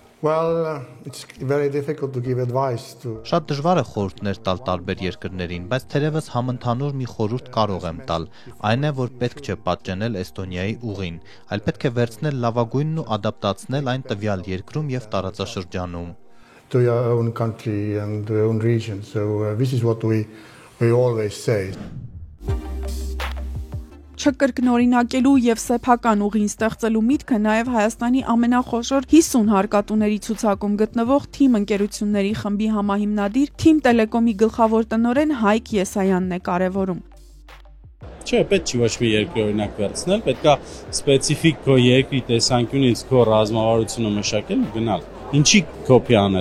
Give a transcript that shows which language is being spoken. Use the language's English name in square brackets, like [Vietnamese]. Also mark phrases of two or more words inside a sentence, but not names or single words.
[Armenian] Շատ դժվար է խորհուրդներ տալ տարբեր երկրներին, բայց թերևս համընդհանուր մի խորհուրդ կարող եմ տալ։ Այն է, որ պետք չէ պատճենել Էստոնիայի ուղին, այլ պետք է վերցնել լավագույնն ու ադապտացնել այն տվյալ երկրում եւ տարածաշրջանում։ [English] To your own country and your own region. So this is what we always say. [Armenian] Չկրկնօրինակելու եւ սեփական ուղին ստեղծելու միտքը նաեւ Հայաստանի ամենախոշոր 50 հարկատուների ցուցակում գտնվող Թիմ ընկերությունների խմբի համահիմնադիր Թիմ Տելեկոմի գլխավոր տնօրեն Հայկ Եսայանն է կարևորում։ Չէ, պետք չի ոչ մի երկրի օրինակ վերցնել, պետքա սպეციფიկ քո երկրի տեսանկյունից քո ռազմավարությունը մշակել ու գնալ։ Ինչի կոպի անել։